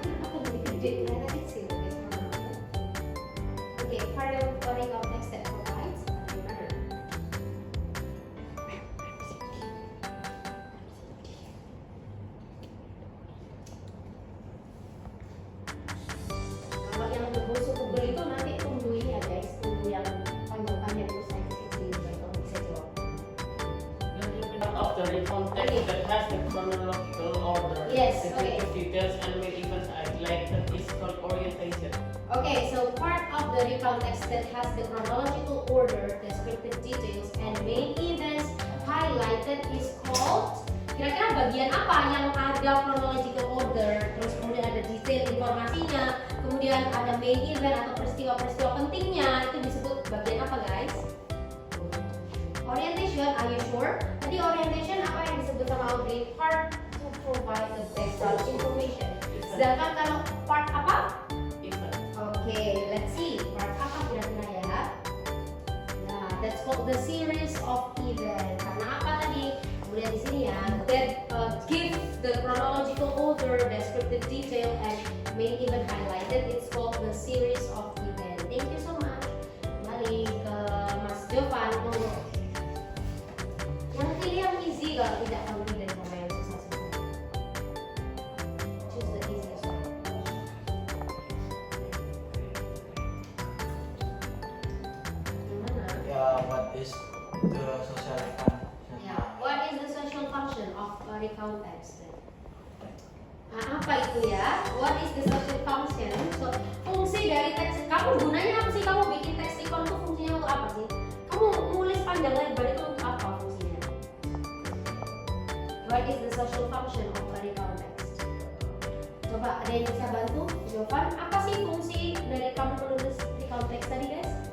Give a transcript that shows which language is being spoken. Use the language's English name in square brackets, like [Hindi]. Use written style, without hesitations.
[Indonesian] Aku lebih gede, kelihatan kecil guys. [English] Okay, part of recount text that provides. [Indonesian] Yang mana? Kalau yang tebel itu nanti tunggu ini ya guys, tunggu yang panjang-panjang terus saya kecil baik kamu bisa jawab. [English] Of the recount text that has the chronological order, Yes, specific okay. details and main events highlighted is called orientation. Okay, so part of the recount text that has the chronological order, descriptive details, and main events highlighted is called. [Indonesian] Kira-kira bagian apa yang ada chronological order, terus kemudian ada detail informasinya, kemudian ada main event atau peristiwa-peristiwa pentingnya, itu disebut bagian apa guys? [English] Orientation, are you sure? [Indonesian] Tadi orientation apa yang disebut sama Audrey? [English] Part to provide the background information. [Indonesian] Sedangkan kalau part apa? [English] Event. Okay, let's see. Part [Indonesian] apa kira-kira ya? [English] Nah, that's called the series of event. [Indonesian] Karena apa tadi? Kemudian di sini ya, [English] that give the chronological order, descriptive detail, and main event highlighted. It's called the series of event. Thank you so much. [Indonesian] Kembali ke [English] Mas Jovan. [Indonesian] Yang pilih yang easy kalau tidak confident sama yang susah-susah. [English] Choose the easiest one. [Indonesian] Yang mana? [English] What is the social function? Ya, what is the social function of a recount text? [Indonesian] Nah, apa itu ya? [English] What is the social function? [Indonesian] So, fungsi dari teks, kamu gunanya apa sih? Kamu bikin teks recount itu fungsinya untuk apa sih? Kamu nulis panjang lebar itu untuk apa fungsinya? [English] What is the social function of a recount text? [Indonesian] Coba ada yang bisa bantu? Jawaban, apa sih fungsi dari kamu menulis recount text tadi guys?